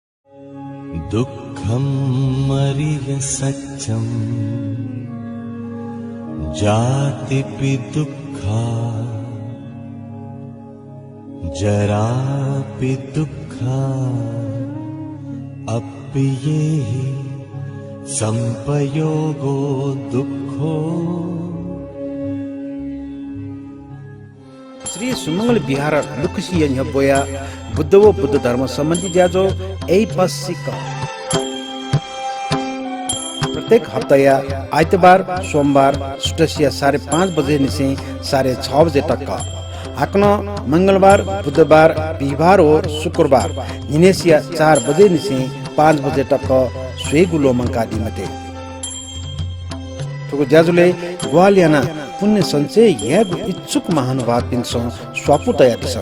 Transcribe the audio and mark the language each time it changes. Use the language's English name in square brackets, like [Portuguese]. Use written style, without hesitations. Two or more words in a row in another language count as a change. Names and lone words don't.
[Pali] दुःखं मरिय सत्यं जातिपि दुःखा जरापि दुःखा अप्येहि संपयोगो दुःखो। [Newari] श्री सुमंगल बिहार लुखसी बोया बुद्ध व बुद्ध धर्म संबंधी ज्याजो यही पसिक प्रत्येक हप्ता आइतबार सोमबार सुटसिया 5:30 बजे निसे 6:30 बजे तक आकन मंगलबार बुधबार बिहिबार और शुक्रबार निनेसिया 4 बजे निसे 5 बजे तक स्वेगुलो मंकादी मते तो ज्याजुले ग्वालियाना पुण्य सञ्चय यागु इच्छुक महानुभाव पिन्छ स्वापु तयार छ।